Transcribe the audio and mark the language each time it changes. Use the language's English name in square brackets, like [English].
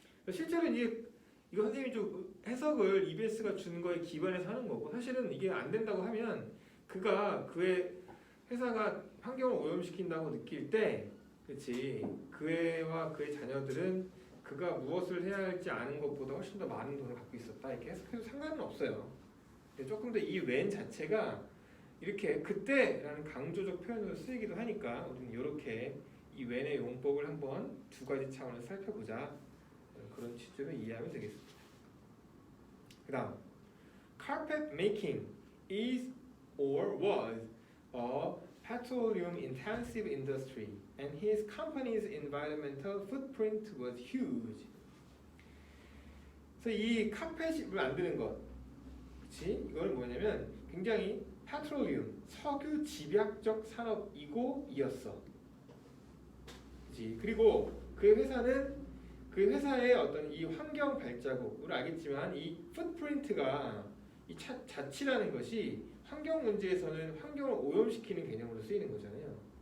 [Korean] 실제로 이거 선생님이 좀 해석을 EBS가 준 거에 기반해서 하는 거고 사실은 이게 안 된다고 하면 그의 회사가 환경을 오염시킨다고 느낄 때 그렇지 그애와 그의 자녀들은 그가 무엇을 해야 할지 아는 것보다 훨씬 더 많은 돈을 갖고 있었다 이렇게 해석해도 상관은 없어요. 근데 조금 더 이 when 자체가 이렇게 그때라는 강조적 표현으로 쓰이기도 하니까 우리는 이렇게 이 when의 용법을 한번 두 가지 차원에서 살펴보자 그런 취지로 이해하면 되겠습니다. [English] 그 다음 carpet making is or was a petroleum intensive industry and his company's environmental footprint was huge. [Korean] 그래서 이 카펫을 만드는 것, 그렇지? 이거는 뭐냐면 굉장히 페트롤리움, 석유 집약적 산업이고 이었어. 그렇지? 그리고 그 회사의 어떤 이 환경 발자국, 우리 알겠지만 이 풋프린트가 이 자치라는 것이 환경 문제에서는 환경을 오염시키는 개념으로 쓰이는 거잖아요.